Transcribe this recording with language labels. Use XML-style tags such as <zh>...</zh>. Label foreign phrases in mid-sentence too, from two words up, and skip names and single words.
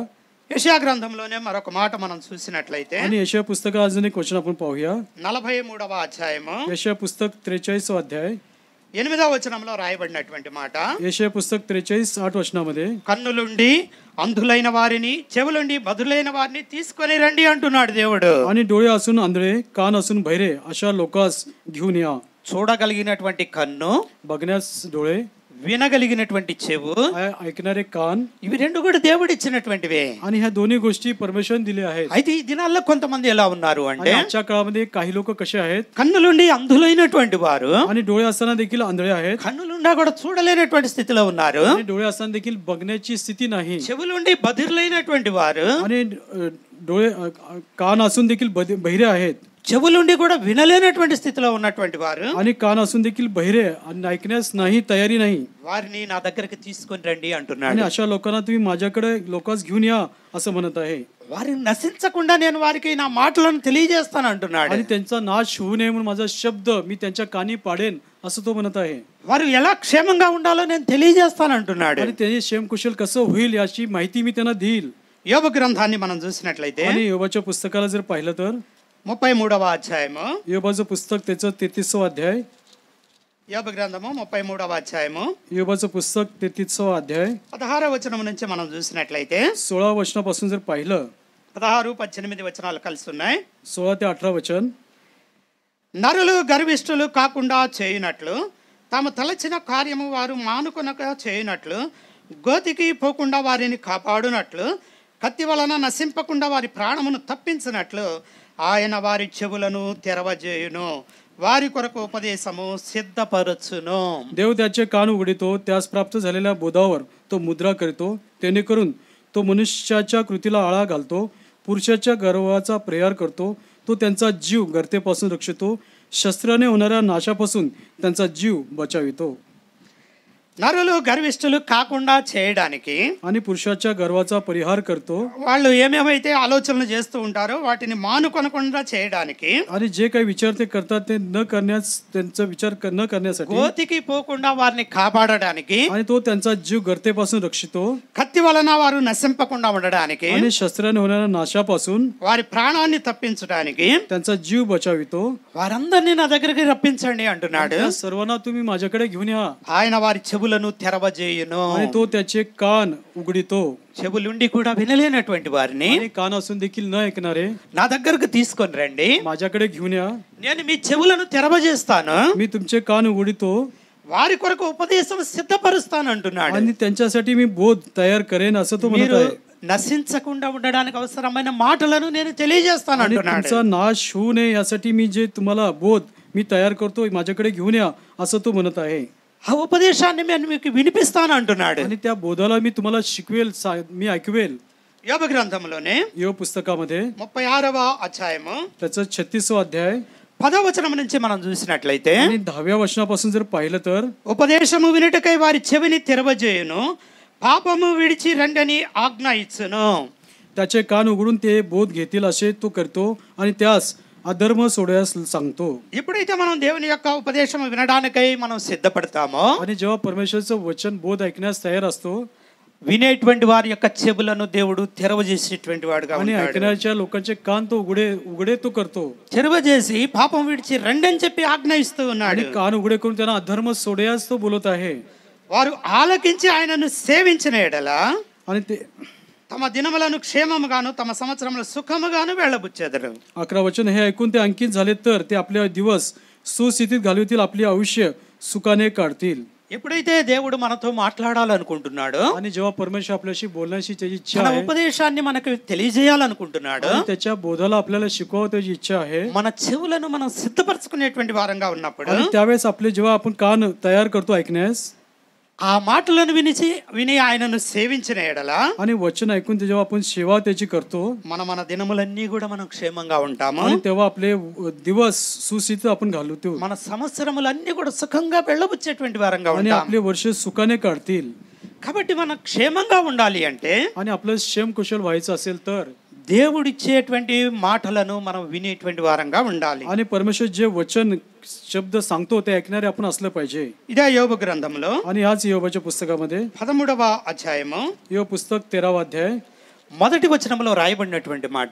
<te>యెషయా గ్రంథంలోనే మరొక మాట మనం చూసినట్లయితే</te> <mr>आणि यशया पुस्तकात अजून एक वचन आपण पाहूया.</mr> <te>43వ అధ్యాయము</te> <mr>यशया पुस्तक 43वा अध्याय</mr> <te>8వ వచనంలో రాయబడినటువంటి మాట.</te> <mr>यशया पुस्तक 43:8 वचनामध्ये</mr> <te>కన్నులుండి అంధులైన వారిని, చెవులుండి బదులైన వారిని తీసుకొని రండి అంటున్నాడు దేవుడు.</te> <mr>आणि डोळे असून आंधळे, कान असून बहिरे अशा लोकांस घेऊन या.</mr> <te>చూడగలిగినటువంటి కన్ను,</te> <mr>बघण्यास डोळे,</mr> <te>వినగలిగినటువంటి చెవు,</te> <mr>ऐकणारे कान,</mr> <te>ఇవి రెండు కూడా దేవుడు ఇచ్చినటువంటివే.</te> <mr>आणि ह्या दोन्ही गोष्टी परमेश्वराने दिल्या आहेत.</mr> <te>అయితే ఈ దినాల్లో కొంతమంది ఎలా ఉన్నారు అంటే</te> <mr>आजच्या काळामध्ये काही लोक कसे आहेत?</mr> <te>కన్నులుండి అంధులైనటువంటి వారు,</te> <mr>आणि डोळे असताना देखील आंधळे आहेत.</mr> <te>కన్నులుండా కూడా చూడలేనటువంటి స్థితిలో ఉన్నారు.</te> <mr>आणि डोळे असताना देखील बघण्याची स्थिती नाही.</mr> <te>చెవులుండి బధిరులైనటువంటి వారు,</te> <mr>आणि डोळे कान असून देखील बहिरे आहेत.</mr> <te>చెవులుండి కూడా వినలేనటువంటి స్థితిలో ఉన్నటువంటి వారు</te> <mr>आणि कान असून देखील बहिरे आणि ऐकण्यास नाही तयारी नाही.</mr> <te>వారిని నా దగ్గరికి తీసుకొని రండి</te> <mr>आणि</mr> <te>అంటున్నాడు.</te> <mr>अशा लोकांना तुम्ही माझ्याकडे लोकांस घेऊन या असं म्हणत आहे.</mr> <te>వారిని నశించకుండా నేను వారికి నా మాటలను తెలియజేస్తాను అంటున్నాడు.</te> <mr>आणि त्यांचा नाश होऊ नये म्हणून माझा शब्द मी त्यांच्या कानी पाडेन असं तो म्हणत आहे.</mr> <te>వారు ఎలా క్షేమంగా ఉండాలో నేను తెలియజేస్తాను అంటున్నాడు.</te> <mr>आणि त्याचे क्षेमकुशल कसं होईल याची माहिती मी त्यांना देईल.</mr> <te>యోబు గ్రంథాన్ని మనం చూసినట్లయితే</te> <mr>आणि योबाच्या पुस्तकाला जर पाहिलं तर</mr> <te>33వ అధ్యాయము,</te> <mr>योबाचं पुस्तक त्याचं 33वा अध्याय,</mr> <te>యోబు గ్రంథము 33వ అధ్యాయము</te> <mr>योबाचं पुस्तक 33वा अध्याय</mr> <te>16వ వచనం నుంచి మనం చూసినట్లయితే</te> <mr>16 वचनापासून जर पाहिलं</mr> <te>16, 18 వచనాలు కలిసి ఉన్నాయి.</te> <mr>16 ते 18 वचन.</mr> <te>నరులు గర్విష్ఠులు కాకుండా చేయునట్లు, తాము తలచిన కార్యము వారు మానుకొనక చేయునట్లు, గోతికి పోకుండా వారిని కాపాడునట్లు, కత్తి వలన నశింపకుండా వారి ప్రాణమును తప్పించినట్లు ఆయన వారి చెవులను తెరవజేయును, వారి కొరకు ఉపదేశము సిద్ధపరచును.</te> <mr>देव त्याचे कान उघडितो, त्यास प्राप्त झालेल्या बोधावर तो मुद्रा करीतो, जेणेकरून तो मनुष्याच्या कृतीला आळा घालतो, पुरुषाच्या गर्वाचा प्रहार करतो, तो त्यांचा जीव गर्तेपासून रक्षितो, शस्त्राने होणाऱ्या नाशापासून त्यांचा जीव बचावितो.</mr> <te>నరులు గర్విష్ఠులు కాకుండా చేయడానికి</te> <mr>आणि पुरुषाच्या गर्वाचा परिहार करतो.</mr> <te>వాళ్ళు ఏమేమైతే ఆలోచనలు చేస్తూ ఉంటారో వాటిని మానుకొనకుండా చేయడానికి,</te> <mr>आणि जे काही विचार ते करतात ते न करण्यास, त्यांचा विचार न करण्यासाठी,</mr> <te>గోతికి పోకుండా వారిని కాపాడడానికి,</te> <mr>आणि तो त्यांचा जीव गर्तेपासून रक्षितो,</mr> <te>కత్తి వలన వారు నశింపకుండా ఉండడానికి,</te> <mr>आणि शस्त्राने होणाऱ्या नाशापासून</mr> <te>వారి ప్రాణాన్ని తప్పించడానికి</te> <mr>त्यांचा जीव बचावितो.</mr> <te>వారందరినీ నా దగ్గరికి రప్పించండి అంటున్నాడు.</te> <mr>त्या सर्वांना तुम्ही माझ्याकडे घेऊन या.</mr> <te>ఆయన వారి చెవులను తెరవజేయును.</te> <mr>आणि तो त्याचे कान उघडितो.</mr> <te>చెవులుండి కూడా వినలేనటువంటి వారిని</te> <mr>आणि कान असून देखील न ऐकणारे</mr> <te>నా దగ్గరకు తీసుకొని రండి,</te> <mr>माझ्याकडे घेऊन या.</mr> <te>నేను మీ చెవులను తెరవజేస్తాను,</te> <mr>मी तुमचे कान उघडितो</mr> <te>వారి కొరకు ఉపదేశం సిద్ధపరుస్తాను అంటున్నాడు.</te> <mr>आणि त्यांच्यासाठी मी बोध तयार करेन असं तो म्हणत</mr> <te>మీరు</te> <mr>आहे.</mr> <te>నశించకుండా ఉండడానికి అవసరమైన మాటలను నేను తెలియజేస్తాను</te> <mr>आणि</mr> <te>అంటున్నాడు.</te> <mr>तुमचा नाश होऊ नये यासाठी मी जे तुम्हाला बोध मी तयार करतो, माझ्याकडे घेऊन या असं तो म्हणत आहे.</mr> <te>ఆ ఉపదేశాన్ని నేను మీకు వినిపిస్తాను అంటున్నాడు.</te> <mr>आणि त्या बोधाला मी तुम्हाला शिकवेल, मी ऐकवेल.</mr> <te>యోబు గ్రంథంలోనే</te> <mr>योबु पुस्तकामध्ये</mr> <te>36వ అధ్యాయము</te> <mr>त्याचं 36वा अध्याय</mr> <te>10వ వచనం నుంచి మనం చూసినట్లయితే,</te> <mr>आणि 10व्या वचनापासून जर पाहिलं तर,</mr> <te>ఉపదేశము వినుటకై వారి చెవిని తెరవజేయును, పాపము విడిచి రండని ఆజ్ఞ ఇచ్చును.</te> <mr>त्याचे कान उघडून ते बोध घेतील असे तो करतो, आणि त्यास अधर्म सोडण्यास सांगतो.</mr> <te>ఎప్పుడైతే మనం దేవుని యొక్క ఉపదేశం వినడానికై మనం సిద్ధపడతామో,</te> <mr>आणि जेव्हा परमेश्वरचं वचन बोध ऐकण्यास तयार असतो,</mr> <te>వినేటువంటి వారి యొక్క చెవులను దేవుడు తెరవజేసేటువంటి వాడుగా</te> <mr>आणि</mr> <te>ఉన్నాడు.</te> <mr>ऐकण्याच्या लोकांचे कान तो उघडे तो करतो,</mr> <te>తెరవజేసి పాపం విడిచి రండి అని చెప్పి ఆజ్ఞ ఇస్తూ ఉన్నాడు.</te> <mr>आणि कान उघडे करून त्यांना अधर्म सोडण्यास तो बोलत आहे.</mr> <te>వారు ఆలకించి ఆయనను సేవించిన ఎడల</te> <mr>आणि ते</mr> <te>తమ దినములను క్షేమముగాను తమ సంవత్సరములు సుఖముగాను వెళ్ళబుచ్చెదరు.</te> <mr>11 वचन हे ऐकून ते अंकित झाले तर ते आपले दिवस सुस्थितीत घालवतील, आपले आयुष्य सुखाने काढतील.</mr> <te>ఎప్పుడైతే దేవుడు మనతో మాట్లాడాలనుకుంటున్నాడో,</te> <mr>आणि जेव्हा परमेश्वर आपल्याशी बोलण्याची त्याची इच्छा</mr> <te>తన</te> <mr>आहे,</mr> <te>ఉపదేశాన్ని మనకు తెలియజేయాలనుకుంటున్నాడు,</te> <mr>आणि त्याच्या बोधाला आपल्याला शिकवावं त्याची इच्छा आहे,</mr> <te>మన చెవులను మనం సిద్ధపరచుకునేటువంటి వారంగా ఉన్నప్పుడు</te> <mr>आणि त्यावेळेस आपले जेव्हा आपण कान तयार करतो ऐकण्यास,</mr> <te>ఆ మాటలను విని ఆయనను సేవించిన ఎడల</te> <mr>आणि वचन ऐकून ते जेव्हा आपण सेवा त्याची करतो,</mr> <te>మన దినములన్నీ కూడా మనం క్షేమంగా ఉంటాము.</te> <mr>आणि तेव्हा आपले दिवस सुस्थितीत आपण घालवतो,</mr> <te>మన సంవత్సరములన్నీ కూడా సుఖంగా వెళ్ళబుచ్చేటువంటి వారంగా</te> <mr>आणि</mr> <te>ఉంటాం.</te> <mr>आपले वर्ष सुखाने काढतील.</mr> <te>కాబట్టి మనం క్షేమంగా ఉండాలి అంటే</te> <mr>आणि आपलं क्षेम कुशल व्हायचं असेल तर</mr> <te>దేవుడిచ్చేటువంటి మాటలను మనం వినేటువంటి వారంగా ఉండాలి.</te> <mr>आणि परमेश्वर जे वचन शब्द सांगतो ते ऐकणारे आपण असलं पाहिजे.</mr> <te>ఇదే యోబు గ్రంథంలో</te> <mr>आणि याच योबाच्या पुस्तकामध्ये</mr> <te>13వ అధ్యాయము</te> <mr>యోబు पुस्तक 13वा अध्याय,</mr> <te>మొదటి వచనంలో రాయబడినటువంటి మాట,</te>